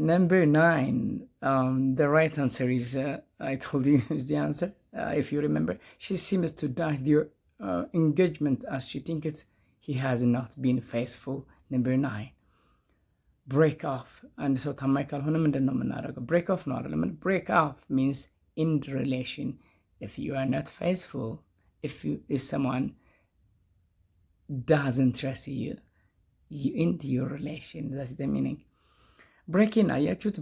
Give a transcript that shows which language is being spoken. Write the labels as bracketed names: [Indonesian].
[English] Number 9, the right answer is, I told you the answer, if you remember. She seems to doubt your engagement as she thinks he has not been faithful. Number 9, break off. [Amharic] And so ታማኝ ካልሆነ ምንድን ነው የምናደርገው? [English] break off [Amharic] ነው አይደለም? [English] break off means end relation. If you are not faithful, if someone doesn't trust you end your relation. That's the meaning. break in አያችሁት?